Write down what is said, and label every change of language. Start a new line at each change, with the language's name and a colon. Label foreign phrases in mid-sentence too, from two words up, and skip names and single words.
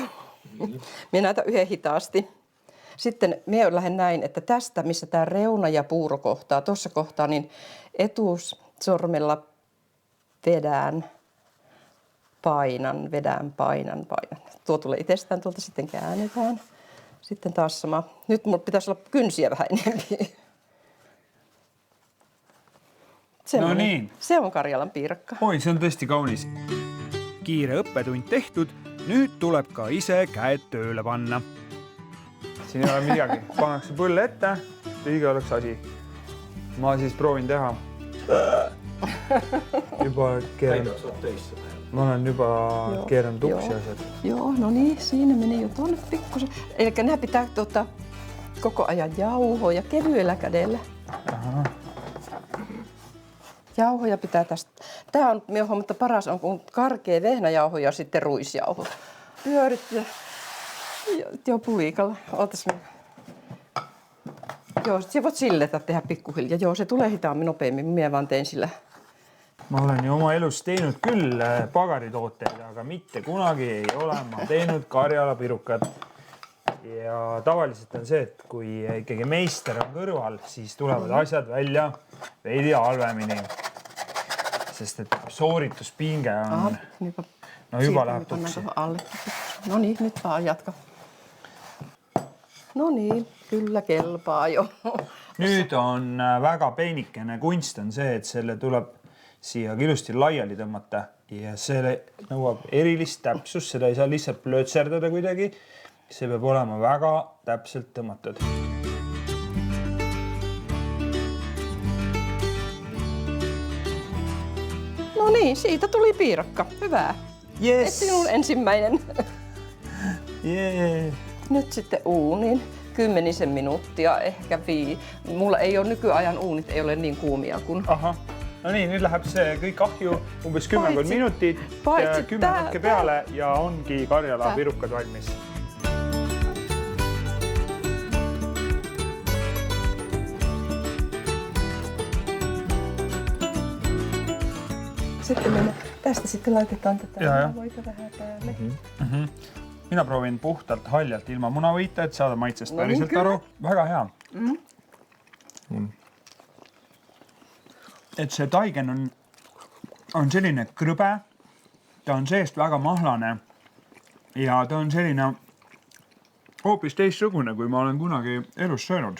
Finnish: Minä näytän yhden hitaasti. Sitten minä lähden näin, että tästä, missä tämä reuna ja puuro kohtaa, tuossa kohtaa, niin etusormella vedän, painan. Tuo tulee itsestään, tuolta sitten käännetään. Sitten taas sama. Nyt mulla pitäisi olla kynsiä vähän enemmän. No niin. Se on Karjalan piirakka. Oi,
Estonian: see on tõesti kaunis. Kiire õppetund tehtud, nüüd tuleb ka ise käed tööle panna. Siin ei ole midagi. Pannakse põlle ette, õige oleks asi. Ma siis proovin teha. Juba keeran.
Finnish: Mä olen juba keerannut uksi asjad. Joo, no niin, siinä meni jo tuonne pikkusen. Eli nämä pitää koko ajan jauhoja kevyellä kädellä. Aha. Jauhoja pitää tästä. Tämä on, minä huomaan, että paras on kun karkea vehnäjauho ja sitten ruisjauho. Pyörit ja puikalla. Ootas minä. Joo, se voit silletä tehdä pikkuhiljaa. Joo, se tulee hitaammin nopeammin. Minä vaan tein sillä.
Estonian: ma olen ju oma elus teinud küll pagaritooteid, aga mitte kunagi ei ole ma teinud Karjala pirukat. Ja tavaliselt on see, et kui ikkagi meister on kõrval, siis tulevad asjad välja veidi halvemini. Sest et soorituspinge on... juba läheb tuksi.
Finnish: No niin, nyt vaan jatka. No niin, kyllä kelpaa jo.
Estonian: Nüüd on väga peenikene kunst on see, et selle tuleb siia ilusti laiali tõmmata ja see nõuab erilist täpsust, seda ei saa lihtsalt plötserdada kuidagi. See peab olema väga täpselt tõmmatud.
Finnish: No niin, siitä tuli piirakka. Hyvä. Yes. Et sinun ensimmäinen. Yeah. Nyt sitten uuniin. 10 minuuttia, ehkä Mulla ei ole nykyajan uunit, ei ole niin kuumia kuin... Aha. No niin,
Estonian: nüüd läheb see kõik ahju umbes 10 minutit, 10 hetke peale ja ongi Karjala pirukad valmis.
Finnish: Tästä sitten laitetaan tätä munavoita vähän päälle.
Estonian: Mina proovin puhtalt haljalt ilma munavõita, et saada maitsest päriselt aru. Väga hea. Et see taigen on selline krõbe, ta on seest väga mahlane ja ta on selline hoopis teistsugune, kui ma olen kunagi elus söönud.